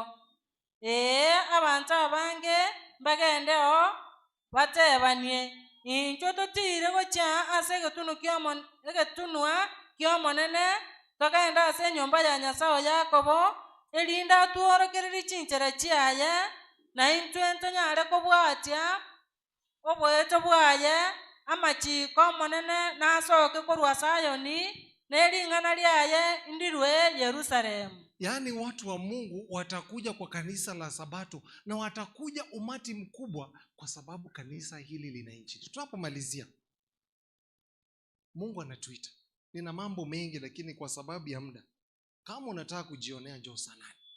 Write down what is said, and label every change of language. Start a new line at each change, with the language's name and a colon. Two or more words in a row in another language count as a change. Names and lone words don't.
Gusii: Abantu abange mbagendeo batebanie incho totire gocha ase egetunwa kiomonene togenda ase enyomba ya Nyasaye Yakobo erinde atuorokereri chinchera chiaye, na intwe ntonyare kobwatia oboete bwaye amachiko omonene nasoke korwa Sayoni nering'ana liaye ndirwe Yerusalemu.
Swahili: Yaani watu wa Mungu watakuja kwa kanisa la Sabato, na watakuja umati mkubwa kwa sababu kanisa hili lina injili. Tunapomalizia, Mungu anatuita. Nina mambo mengi lakini kwa sababu ya muda, kama unataka kujionea njoo sana.